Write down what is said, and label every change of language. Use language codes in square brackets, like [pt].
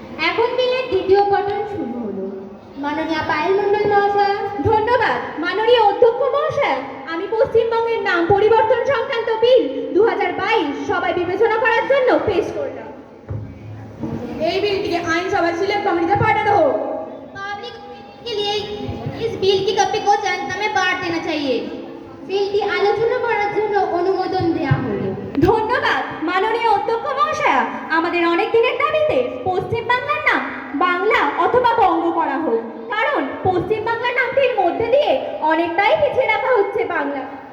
[bn] এখন বিলের দ্বিতীয় পঠন শুরু হলো। মাননীয় পায়েল মণ্ডল মহাশয়া। ধন্যবাদ মাননীয় অধ্যক্ষ মহাশয়। আমি পশ্চিমবঙ্গের নাম পরিবর্তন সংক্রান্ত বিল 2022 সবাই বিবেচনা করার জন্য পেশ করলাম। এই বিলটিকে আইনসভা সিলেক্ট কমিটিতে পাঠানো হোক। [hi] पब्लिक के लिए इस बिल की कॉपी को जनता में बांट देना चाहिए। [bn] বিলটি আলোচনা করার জন্য অনুমোদন দেওয়া হলো। ধন্যবাদ মাননীয় অধ্যক্ষ মহাশয়া। আমাদের অনেক দিনের দাবিতে পশ্চিম বাংলার নাম বাংলা অথবা বঙ্গ করা হোক, কারণ পশ্চিম বাংলা নামটির মধ্যে দিয়ে অনেকটাই পিছিয়ে রাখা হচ্ছে বাংলা।